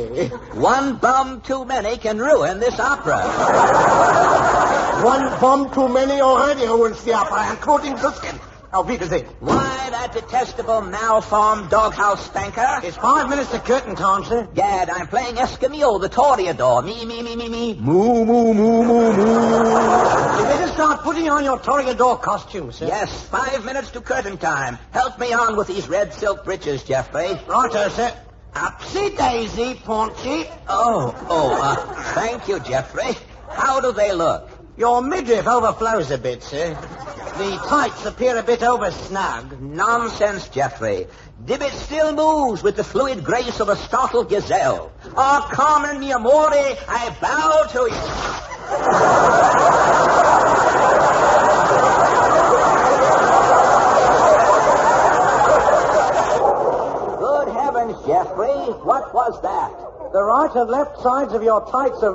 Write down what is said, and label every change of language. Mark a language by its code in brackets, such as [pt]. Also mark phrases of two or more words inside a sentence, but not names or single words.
[en] One bum too many can ruin this opera. One bomb too many already ruins the opera, including Suskin. [de] Auf Wiedersehen. [en] Why, that detestable, malformed doghouse spanker? It's 5 minutes to curtain time, sir. Gad, I'm playing Escamillo, the Toreador. Me. Moo, moo, moo, moo, moo. You better start putting on your Toreador costume, sir. Yes, 5 minutes to curtain time. Help me on with these red silk breeches, Geoffrey. Righto, sir. Upsy daisy, Paunchy. Thank you, Geoffrey. How do they look? Your midriff overflows a bit, sir. The tights appear a bit over-snug. Nonsense, Geoffrey. Dibbit still moves with the fluid grace of a startled gazelle. Ah, Carmen, [it] mi amore, [en] I bow to you. Good heavens, Geoffrey, what was that? The right and left sides of your tights have...